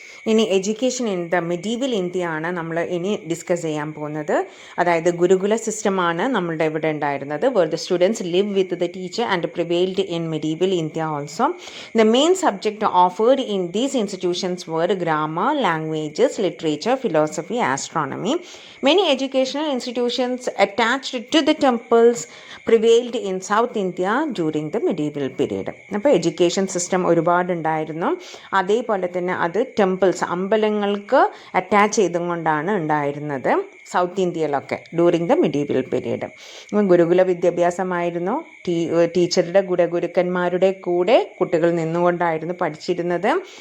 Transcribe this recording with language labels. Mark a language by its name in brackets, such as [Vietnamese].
[Malayalam] ഇനി [English] education in the medieval India [Malayalam] ആണ് നമ്മൾ ഇനി ഡിസ്കസ് ചെയ്യാൻ പോകുന്നത്. അതായത് ഗുരുകുല സിസ്റ്റമാണ് നമ്മളുടെ ഇവിടെ ഉണ്ടായിരുന്നത്. [English] Where the students live with the teacher and prevailed in medieval India also. The main subject offered in these institutions where grammar, languages, literature, philosophy, astronomy. Many educational institutions attached to the temples prevailed in South India during the medieval period. [Malayalam] അപ്പോൾ education system ഒരുപാടുണ്ടായിരുന്നു. അതേപോലെ തന്നെ അത് temples, അമ്പലങ്ങൾക്ക് attach ചെയ്തുകൊണ്ടാണ് ഉണ്ടായിരുന്നത് south ഇന്ത്യയിലൊക്കെ [English] During the medieval period. [Malayalam] ഗുരുകുല വിദ്യാഭ്യാസമായിരുന്നു. ടീച്ചറുടെ ഗുരുക്കന്മാരുടെ കൂടെ കുട്ടികൾ നിന്നുകൊണ്ടായിരുന്നു പഠിച്ചിരുന്നത്.